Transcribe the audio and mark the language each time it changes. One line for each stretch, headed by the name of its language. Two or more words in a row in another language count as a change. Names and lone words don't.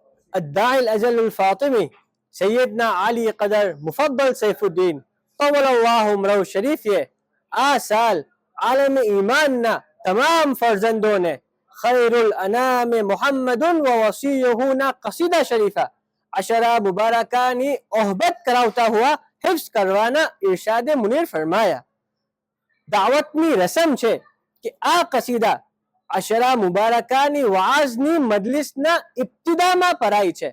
Arabic: الداعي الأجل الفاطمي سيدنا علي قدر مفضل سيف الدين طول الله عمره
Gujarati: શરીફ આ સાલ આલમ ઈમાનના તમામ ફરજંદોને ખૈરુલ અનામ મુહમ્મદુન વ વસીયુહુના કસીદા શરીફા અશરા મુબારકાની ઓહબત કરાવતા હુઆ હિફ્ઝ કરવાના ઇરશાદે મુનીર ફરમાયા. દાવતની રસમ છે કે આ કસીદા અશરા મુબારકાની વાઝની મજલિસના ઇબ્તિદામાં પરાઈ છે.